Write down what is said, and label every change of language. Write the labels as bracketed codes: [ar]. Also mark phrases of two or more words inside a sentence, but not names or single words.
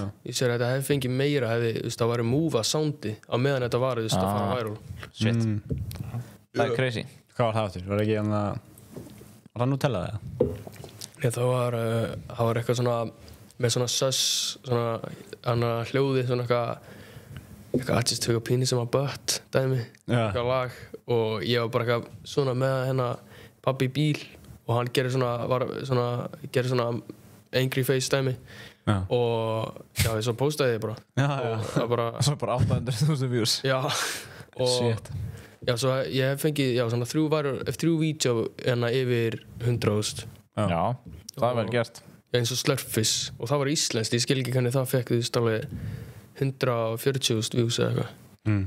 [is] Ég sér að þetta hefði fengið meira hefði, þú veist, það væri move að soundi á meðan þetta var, þú veist, að fara viral. Shit. Það er crazy. Hvað var það aftur? Var ekki hann að... Var það Nutella það? Já, það var eitthvað svona, með svona sus, svona, hana hljóði, svona eitthvað [en] I just took a penis in my butt, [is] dæmi, eitthvað lag. Og ég var bara eitthvað svona með hennar pabbi í bíl. Og hann gerir svona [en] angry face [is] dæmi og já, ég svo postaði ég bara og það bara svo bara 800.000 views og shit. Já, svo ég hef fengið svona 3 vídeó yfir 100.000 já, það er vel gert eins og Slurpfish og það var íslenskt, ég skil ekki hvernig það fekk því alveg 140.000 views eða eitthvað